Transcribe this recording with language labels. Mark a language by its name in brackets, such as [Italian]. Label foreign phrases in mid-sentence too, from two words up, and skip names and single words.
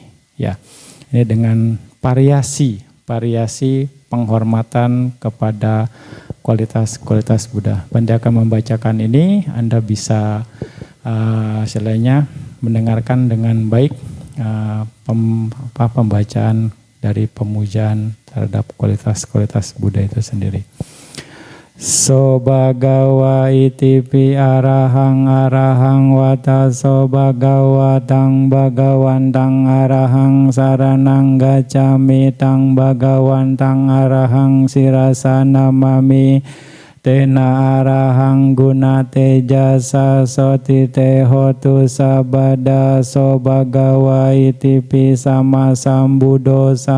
[Indonesian] Ya, ini dengan variasi penghormatan kepada kualitas-kualitas Buddha. Bante akan membacakan ini, Anda bisa selainnya mendengarkan dengan baik pembacaan dari pemujaan terhadap kualitas-kualitas Buddha itu sendiri. [Pali] So bhagawa itipi arahang arahang wata so bhagawa tang bhagawan tang arahang saranang gacami tang bhagawan tang arahang sirasa namami tena arahang gunate jasa soti te hotu sabada so bhagawa itipi sama sambudo